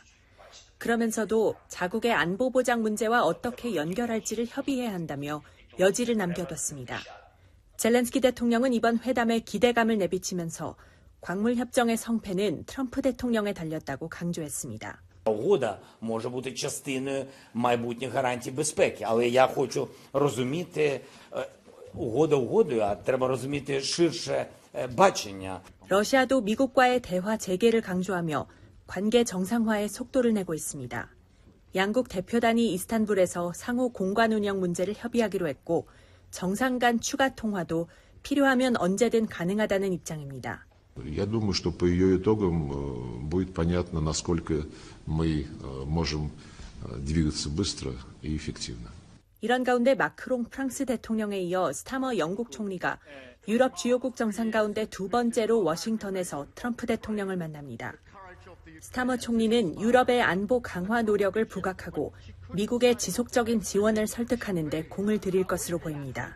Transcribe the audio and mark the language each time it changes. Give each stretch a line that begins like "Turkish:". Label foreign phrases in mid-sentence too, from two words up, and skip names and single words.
Korean: 그러면서도 자국의 안보 보장 문제와 어떻게 연결할지를 협의해야 한다며 여지를 남겨뒀습니다. 젤렌스키 대통령은 이번 회담에 기대감을 내비치면서 광물 협정의 성패는 트럼프 대통령에 달렸다고 강조했습니다.
Ukrainian: Угода може бути частиною майбутніх гарантій безпеки, але я хочу розуміти угода угодою, а треба розуміти ширше бачення.
Korean: 러시아도 미국과의 대화 재개를 강조하며 관계 정상화에 속도를 내고 있습니다. 양국 대표단이 이스탄불에서 상호 공관 운영 문제를 협의하기로 했고 정상 간 추가 통화도 필요하면 언제든 가능하다는 입장입니다.
Russian: Я думаю, что по ее итогам будет понятно, насколько мы можем двигаться быстро и эффективно.
Korean: 이런 가운데 마크롱 프랑스 대통령에 이어 스타머 영국 총리가 유럽 주요국 정상 가운데 두 번째로 워싱턴에서 트럼프 대통령을 만납니다. 스타머 총리는 유럽의 안보 강화 노력을 부각하고 미국의 지속적인 지원을 설득하는 데 공을 들일 것으로 보입니다.